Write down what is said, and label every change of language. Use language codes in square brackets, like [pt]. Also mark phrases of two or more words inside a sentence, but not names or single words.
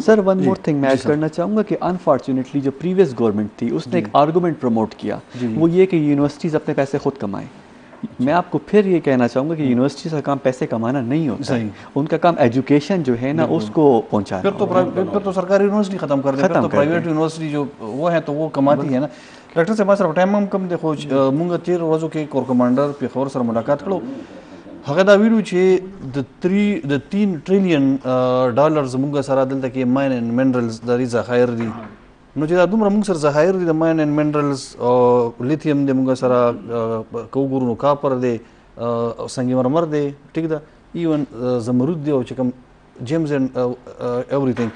[ur] سر [en] one more thing [ur] میں ایڈ کرنا چاہوں گا کہ انفارچونیٹلی جو [en] previous government [ur] تھی اس نے ایک آرگومنٹ پروموٹ کیا, وہ یہ کہ یونیورسٹیز اپنے پیسے خود کمائیں. میں آپ کو پھر یہ کہنا چاہوں گا کہ یونیورسٹیز کا کام پیسے کمانا نہیں ہوتا, ان کا کام ایجوکیشن جو ہے نا اس کو پہنچانا. پھر تو سرکاری یونیورسٹی ختم کر دیں, پھر تو [en] private university [ur] جو وہ ہے تو وہ کماتی ہے نا. ڈاکٹر صاحب صرف ٹائم ہم کم دیکھو [ps] مونږ 13 ورځو کې [en] corps commander [ps] پیښور سره ملاقات کړو. هغه دا ویلو چې د 3 ټریلیون ډالر زموږ سره دلته کې [en] mines and minerals [ps] د ذخایر دي, نو چې دا دومره موږ سره ذخایر دي د [en] mines and minerals [ps] او لیتھیم د موږ سره کوګورو نو کاپر دی, سنگ مرمر دی, ٹھیک ده, ایون زمرد دی او چې کوم [en] gems and everything.